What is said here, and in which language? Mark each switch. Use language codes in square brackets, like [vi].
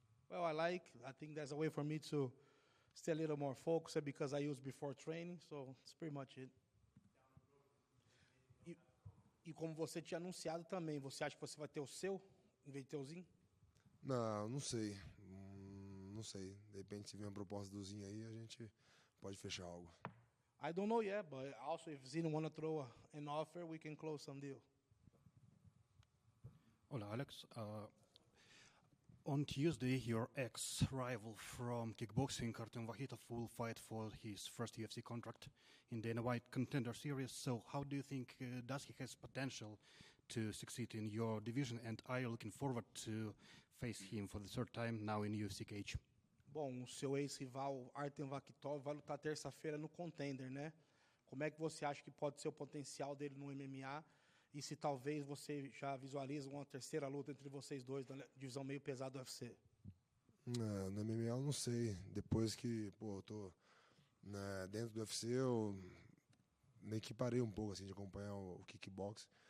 [en] Well, I think there's a way for me to stay a little more focused because I use before training, so it's pretty much it. [pt] E como você tinha anunciado também, você acha que você vai ter o seu, em vez de ter o Zin? Não sei. Não sei. De repente, se vier uma proposta do Zinho aí, a gente pode fechar algo. [en] I don't know yet, but also if Zin want to throw an offer, we can close some deal. [es] Hola, Alex. [en] On Tuesday, your ex-rival from kickboxing, Artem Vakhitov, will fight for his first UFC contract in the Dana White Contender Series. So how do you think does he has potential to succeed in your division? And are you looking forward to face him for the 3rd time now in UFC cage? [pt] Bom, o seu ex-rival Artem Vakhitov vai lutar terça-feira no Contender, né? Como é que você acha que pode ser o potencial dele no MMA? E se talvez você já visualiza uma terceira luta entre vocês dois na divisão meio pesada do UFC? No MMA eu não sei. Depois que eu tô dentro do UFC, eu meio que parei um pouco assim, de acompanhar o kickbox.